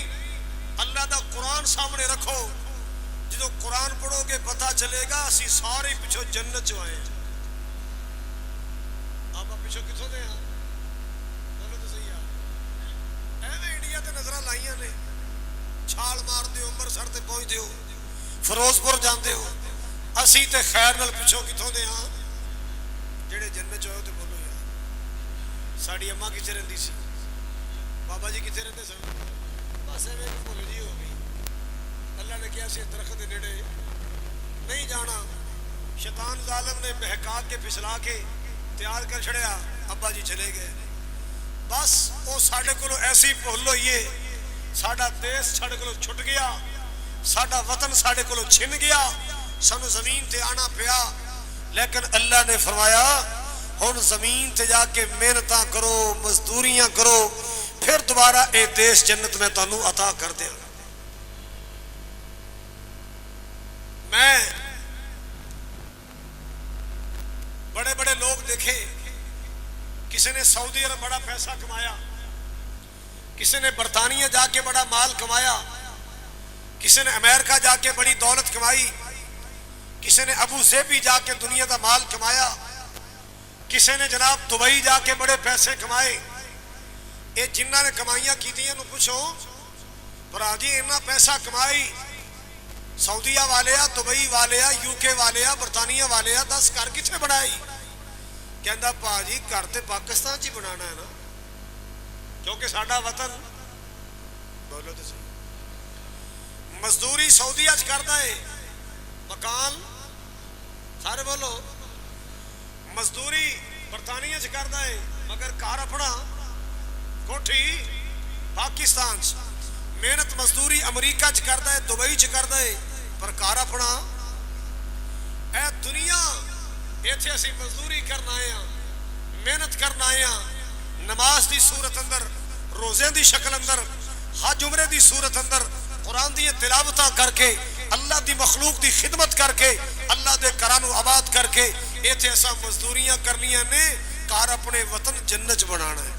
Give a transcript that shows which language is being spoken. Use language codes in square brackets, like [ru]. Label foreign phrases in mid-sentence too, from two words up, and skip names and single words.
[pa] اللہ دا قرآن سامنے رکھو، جدو قرآن پڑھو گے پتہ چلے گا اسی سارے پچھو جنت چ آئے ہیں۔ آپ پچھو کتوں دے ہاں؟ بولو تو صحیح ہے، ایویں انڈیا تے نظر لائیاں نے، چھال مار دیو امرتسر تے پہنچ دیو، فیروزپور جاندے ہو، اسی تے خیر نال پچھو کتوں دے ہاں؟ جڑے جنت چ ہوئے تے بولو یار۔ ساڈی اماں کتنے رہندی سی، بابا جی کتنے رہندے سن؟ بس ایویں بھول جی ہو گئی۔ اللہ نے کیا سی درخت دے نیڑے نہیں جانا، شیطان ظالم نے بہکا کے پھسلا کے تیار کر چھڑیا، ابا جی چلے گئے۔ بس وہ ساڈے کولو ایسی بھول ہوئی ہے، ساڈا دیس ساڈے کولو چھٹ گیا، ساڈا وطن ساڈے کولو چھن گیا، سانو زمین تے آنا پیا۔ لیکن اللہ نے فرمایا ہن زمین تے جا کے محنتاں کرو، مزدوریاں کرو، پھر دوبارہ اے دیس جنت میں تانوں عطا کر دیا۔ [ur] میں بڑے بڑے لوگ دیکھے، کسی نے سعودی عرب بڑا پیسہ کمایا، کسی نے برطانیہ جا کے بڑا مال کمایا، کسی نے امریکہ جا کے بڑی دولت کمائی، کسی نے ابو ظبی جا کے [pa] دنیا دا مال [ur] کمایا، کسی نے جناب دبئی جا کے بڑے پیسے کمائے۔ [pa] یہ جنہاں نے کمائیاں کیتیاں نو پوچھو برا جی اتنا پیسہ کمائی سعودیہ والے آ، دبئی والے آ، یو کے والے آ، برطانیہ والے آ، دس گھر کتنے بنائی؟ کہندا پا جی گھر تے پاکستان چ بنانا ہے نا، کیونکہ ساڈا وطن، بولو تو صحیح، مزدوری سعودیہ چ کردا ہے، مکان سارے بولو، مزدوری برطانیہ چ کردا ہے، مگر گھر اپنا کوٹھی پاکستان چ، محنت مزدوری امریکہ چ کردا ہے، دبئی چ کردا ہے، پر گھر اپنا اے دنیا ایتھے اسی مزدوری کرنا آئے ہاں، محنت کرنا آئے ہاں، نماز دی صورت اندر، روزے دی شکل اندر، حج عمرے دی صورت اندر، قرآن دی تلاوتاں کر کے، اللہ دی مخلوق دی خدمت کر کے، اللہ دے کرانو آباد کر کے، ایتھے ایسا مزدوریاں کرنیاں نے، کار اپنے وطن جنت بنانا ہے۔